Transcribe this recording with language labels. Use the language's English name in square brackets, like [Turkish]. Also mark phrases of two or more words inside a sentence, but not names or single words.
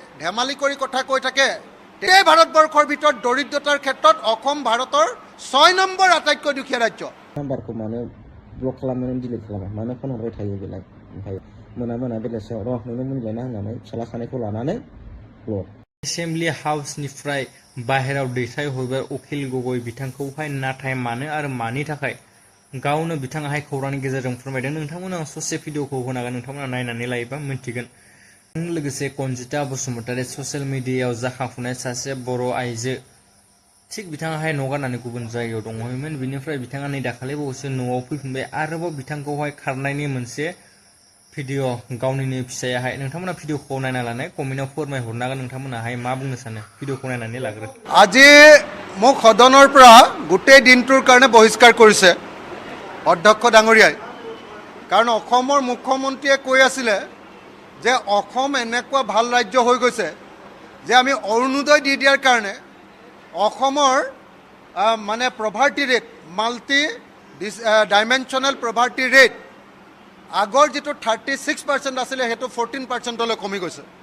[Assamese] ধেমালি কৰি কথা কৈ থাকে এই ভাৰতবৰ্ষৰ ভিতৰত দৰিদ্ৰতাৰ ক্ষেত্ৰত অসম ভাৰতৰ 6 নম্বৰ আটাইতকৈ দুখীয়া ৰাজ্য। [Bodo] নাম্বাरखौ मानो ब्लक खालामनानै डिलिट खालामा मानो फन हरबाय थायो बेलाय ओमफ्राय मोना बेलासियाव नुनो मोनलायना होननानै फिसाला सानैखौ लानानै ब्लक एसेम्बलि हाउसनिफ्राय बाहेराव दैथायहरबाय उखिल गगৈ बिथांखौहाय नाथाय मानो आरो मानि थाखाय गावनो बिथाङाहाय खौरांनि गेजेरजों फोरमायदों। नोंथांमोना ससे भिडिअखौ होनांगोन, नोंथांमोना नायनानै लायोबा मिन्थिगोन। लोगोसे कनजिता बसुमतारी ससियेल मिडियायाव जाखांफुनाय सासे बर' आइजो, थिग बिथाङाहाय न' गारनानै गुबुन जायगायाव दङमोन। बिनिफ्राय बिथाङा नै दाखालि बावैसो न'आव फैफिनबाय। आरोबाव बिथांखौहाय खारनायनि मोनसे भिडिअ गावनिनो फिसायाहाय। नोंथांमोना भिडिअखौ नायना लानाय कमेन्टआव फोरमायहरनो हागोन नोंथांमोनाहाय मा बुंनो सानो। भिडिअखौ नायनानै लाग्रो। [Assamese] আজি মোক সদনৰ পৰা গোটেই দিনটোৰ কাৰণে বহিষ্কাৰ কৰিছে অধ্যক্ষ ডাঙৰীয়াই। কাৰণ অসমৰ মুখ্যমন্ত্ৰীয়ে কৈ আছিলে যে অসম এনেকুৱা ভাল ৰাজ্য হৈ গৈছে যে আমি অৰুণোদয় দি দিয়াৰ কাৰণে অসমৰ মানে [English] poverty rate, multi dimensional poverty rate [Assamese] আগৰ যিটো 36% আছিলে সেইটো 14%লৈ কমি গৈছে।